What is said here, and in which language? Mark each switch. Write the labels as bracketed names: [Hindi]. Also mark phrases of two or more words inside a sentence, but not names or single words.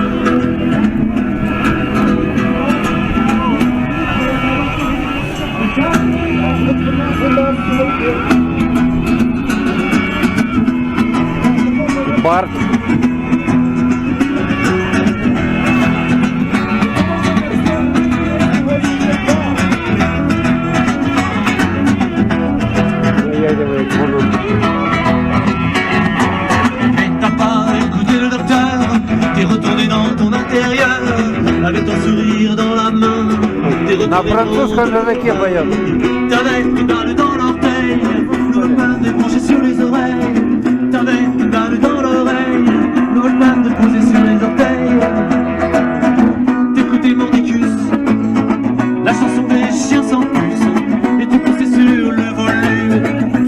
[Russian] Барт. Наяривает воду. [French] T'as pas écouté le docteur, t'es retourné dans ton intérieur, avec ton sourire dans la main, t'es [Russian] На [French] retourné [Russian] французском языке поет. [French] T'avais une balle dans l'orteil, nouvelle balle débranchée sur les oreilles. T'avais une balle dans l'oreille, nouvelle balle déposée sur les orteils. T'écoutais Mordicus, la chanson des chiens sans puce, et tu poussais sur le volume.